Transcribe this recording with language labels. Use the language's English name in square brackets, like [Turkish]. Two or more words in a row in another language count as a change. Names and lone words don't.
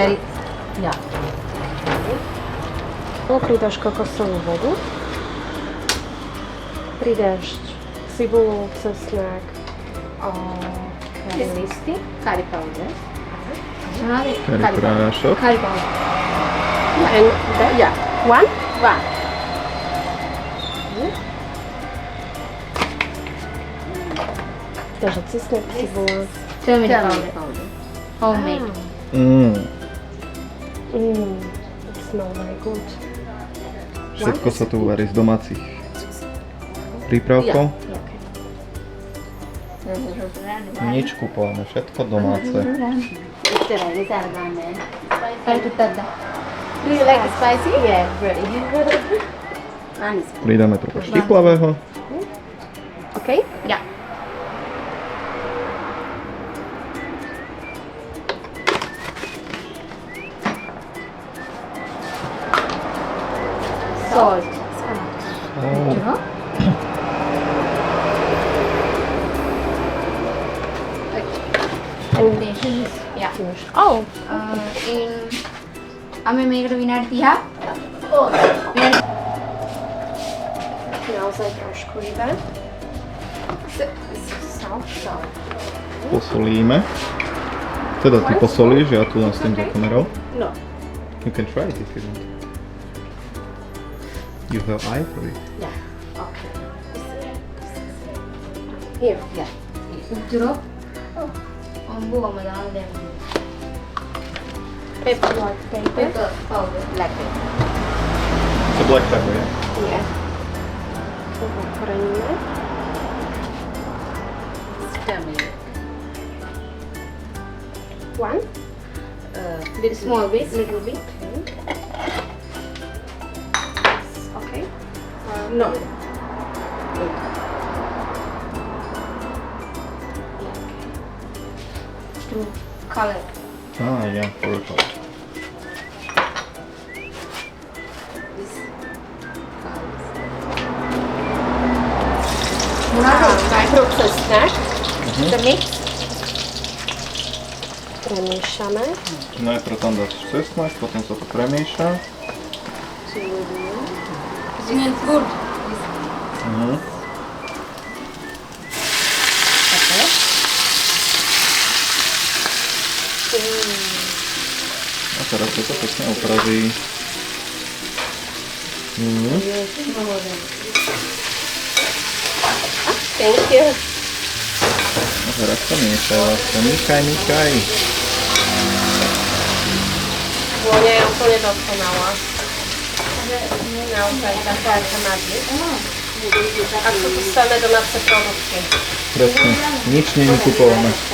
[English] Yeah. [Slovak] Pridáš kokosovú vodu, pridáš cibulu, cesnak, curry listy, [English] Curry powder. [Slovak] Curry prášok. [English] Curry powder. and that, Yeah. one. One. [Slovak] Takže cesnak, cibula. [English] Turmeric powder. Homemade. It smells very good. [Slovak] Všetko sa tu varí z domácich prípravkov. Nič kupované, všetko domáce. [English] Do you like spicy? Yeah, very. Pridáme trochu štiplavého. Okay? Yeah. Salt. Oh. And Yeah. oh, અમે මේකට විනාඩි 30ක් විනාඩි [Slovak] naozaj trošku iba. Salt. Posolíme. Teda ty posolíš, ja tu nastojím za kamerou. No. [English] You can try it if you want. You have eye for it. Yeah. Okay. Here. Yeah. [Sinhala] උතුරෝ අම්බුවම දාලා දැම්මා. [English] Pepper. Like pepper. Pepper powder, black pepper. It's a black pepper, yeah. Yeah. Ochraníme. One. Small bit. Little bit. Okay. No. To color. Ah, yeah, for a color. [Slovak] Najprv cesnak. [English] The mix. [Slovak] Premiešame. Najprv tam dáš cesnak, potom sa to premieša. [English] Smells good. Mhm. [Slovak] A teraz to sa pekne opraví. Mhm. [English] Thank you. [Slovak] A teraz to miešaj, láska. Míchaj. Vôňa je úplne dokonalá. Naozaj taká, aká má byť. Ako to samé domáce produkty. Presne. Nič nie je kupované.